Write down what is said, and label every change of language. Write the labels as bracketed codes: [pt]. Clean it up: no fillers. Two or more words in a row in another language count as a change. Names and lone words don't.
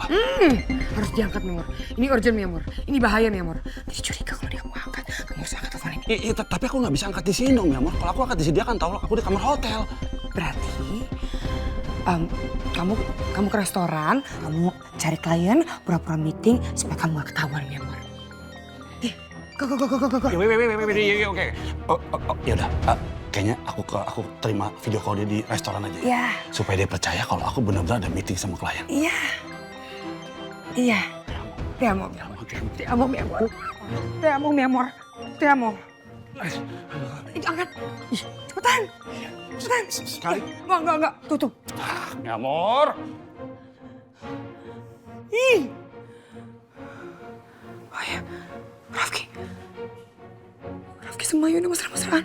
[id] Harus diangkat, Memor. Ini urgent, Memor. Ini bahaya, Memor. Jadi curiga kalau dia mau angkat. Kamu harus angkat telepon ini. Tapi aku nggak bisa angkat di sini dong, Memor. Kalau aku angkat di sini dia kan tahu aku di kamar hotel. Berarti kamu ke restoran, kamu cari klien, pura-pura meeting supaya kamu gak ketahuan, Memor. Go. Wait, oke. Ya udah. Kayaknya aku terima [en] video call [id] dia di restoran aja ya. Iya. Supaya dia percaya kalau aku benar-benar ada meeting sama klien. Iya. [es] Te amo, mi amor. [id] Angkat. Cepetan. Sekali. Enggak. Tutup. [es] Mi amor. [id] Oh ya, Rafki sama Yuna mesra-mesraan.